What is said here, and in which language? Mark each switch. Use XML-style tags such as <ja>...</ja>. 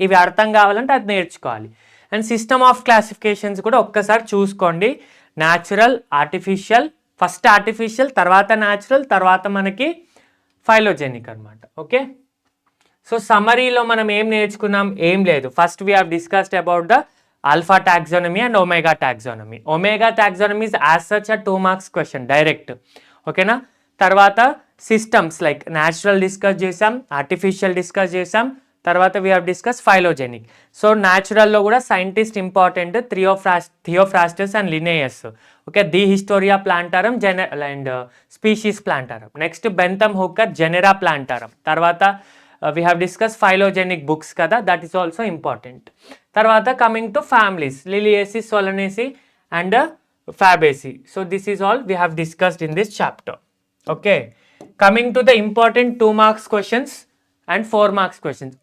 <te>ఇవి అర్థం కావాలంటే అది నేర్చుకోవాలి.</te> <en>and system of classifications</en> <te>కూడా ఒక్కసారి చూసుకోండి. న్యాచురల్, ఆర్టిఫిషియల్, ఫస్ట్ ఆర్టిఫిషియల్, తర్వాత న్యాచురల్, తర్వాత మనకి ఫైలోజెనిక్ అనమాట. ఓకే, సో సమరీలో మనం ఏం నేర్చుకున్నాం? ఏం లేదు.</te> <en>First we have discussed about the alpha taxonomy and omega taxonomy. Omega taxonomy is as such a 2 marks question direct.</en> <te>ఓకేనా? తర్వాత సిస్టమ్స్ లైక్ న్యాచురల్ డిస్కస్ చేసాం, ఆర్టిఫిషియల్ డిస్కస్ చేసాం, తర్వాత</te> <en>we have discuss</en> <te>phylogenic. So న్యాచురల్లో కూడా scientist important Theophrastus and Linnaeus. Okay, the hysteria plantarum and species plantarum. Next Bentham హుక్కర్ జెనెరా plantarum. తర్వాత</te> <en>we have discussed phylogenic books</en> <te>kada,</te> <en>that is also important.</en> <te>Tarvata</te> <en>coming to families, Liliaceae, Solanaceae and Fabaceae. So this is all we have discussed in this chapter. Okay, coming to the important 2 marks questions and 4 marks questions.</en>